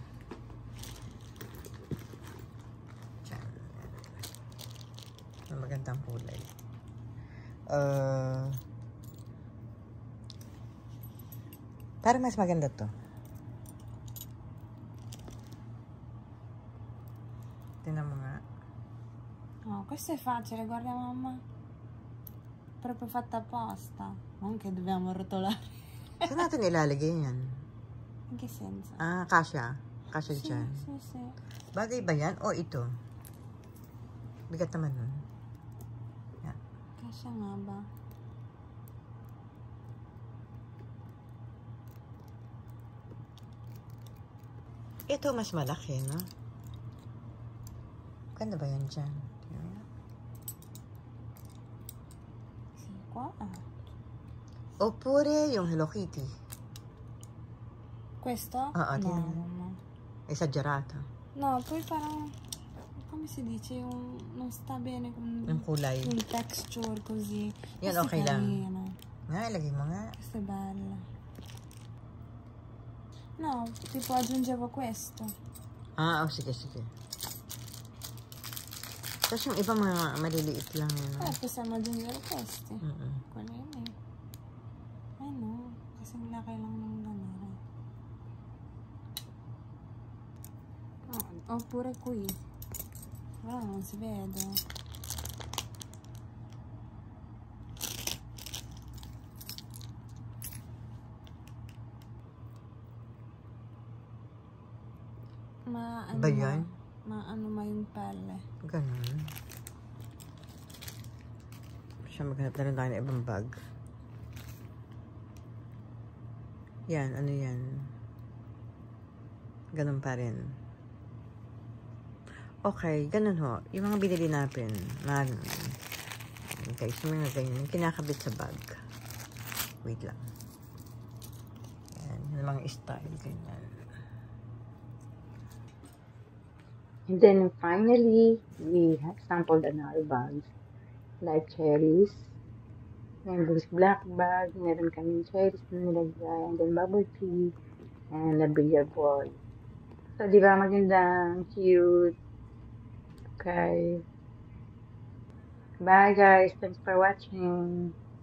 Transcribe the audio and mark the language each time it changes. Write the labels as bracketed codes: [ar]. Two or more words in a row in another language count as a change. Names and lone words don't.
[tl] Dyan. Ano magandang kulay? Parang mas maganda to. Tingnan mo nga. [it] No, questo è facile, guarda mamma. Proprio fatta apposta. Non che dobbiamo rotolare. [tl] Saan natin ilalagay yan? [it] In che senso? [tl] Ah, kasya. Kasya [it] Sì, [tl] dyan. [it] sì, sì. [tl] Bagay ba yan? O ito? Bigat naman nun. Yan. Kasha nga ba? Ito mas malaki, no? Ganda ba yan dyan? [it] Sì, qua. [tl] Oppure yung Hello Kitty. [it] Questo? Ah, no, [tl] tingnan. no. [it] Esagerato. No, poi parang... Come si dice? Non sta bene con [tl] Yung kulay. [it] il texture così. [tl] Yan, [it] Questo è [tl] okay lang. [it] carino. [tl] Nga, ilagay mo nga. [it] Questo è bello. No, tipo aggiungevo questo. [tl] Ah, oh, sige, sige. Tapos yung iba mga maliliit lang yun. No? [it] Possiamo aggiungere questi. Mm-mm. Quelli lì. No, [tl] kasi laki lang ng ganito. [it] Oppure qui. Però non si vede. [tl] Ba yan? Maano ma yung pelle. Ganun. Siya maghanap na rin tayo ng ibang bag. Yan, ano yan? Ganun pa rin. Okay, ganun ho. Yung mga binili natin, okay, so mga ganyan, yung kinakabit sa bag. Wait lang. Yan, yung mga style, ganyan. [en] And then finally, we have sampled another bags like cherries. And this black bag, [tl] meron kaming cherries na nilagay, [en] and then bubble tea, and a billiard ball. So, [tl] di ba magandang, cute. [en] Okay. Bye guys, thanks for watching.